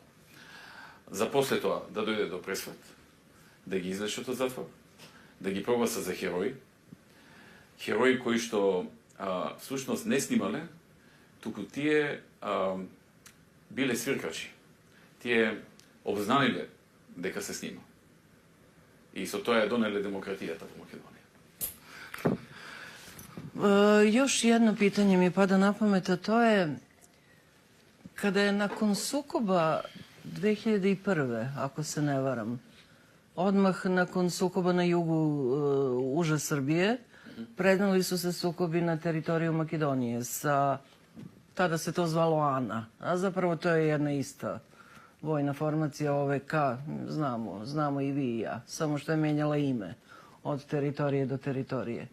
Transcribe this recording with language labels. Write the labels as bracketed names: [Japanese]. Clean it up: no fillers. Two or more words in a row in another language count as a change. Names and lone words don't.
[Macedonian] За после тоа да дојде до пресвет, да ги излечат од затвор, да ги прогласа за херои. Херои кои што всушност не снимале, туку тие биле свиркачи. Тие обзнаниле дека се снима. И со тоа ја донеле демократијата во Македонија. [Serbian] Još jedno pitanje mi pada na pamet, a to je kada je nakon sukoba 2001. ako se ne varam, odmah nakon sukoba na jugu uže Srbije, prednali su se sukobi na teritoriju Makedonije sa, tada se to zvalo ANA, a zapravo to je jedna ista vojna formacija OVK, znamo i vi i ja, samo što je menjala ime od teritorije do teritorije.